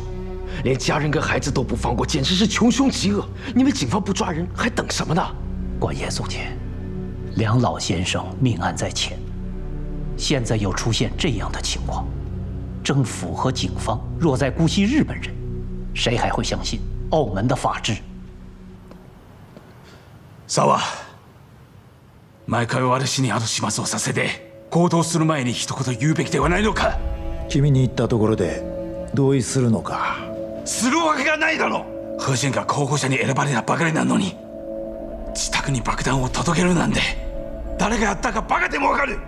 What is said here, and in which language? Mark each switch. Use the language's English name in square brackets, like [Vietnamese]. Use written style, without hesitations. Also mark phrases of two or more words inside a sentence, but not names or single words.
[Chinese] 连家人跟孩子都不放过，简直是穷凶极恶！你们警方不抓人，还等什么呢？官爷总监，梁老先生命案在前，现在又出现这样的情况，政府和警方若再姑息日本人，谁还会相信澳门的法治？ [Japanese] 沢、毎回私に後始末をさせて行動する前に一言言うべきではないのか。君に言ったところで同意するのか。するわけがないだろ。何人が候補者に選ばれたばかりなのに、自宅に爆弾を届けるなんて誰がやったかバカでもわかる。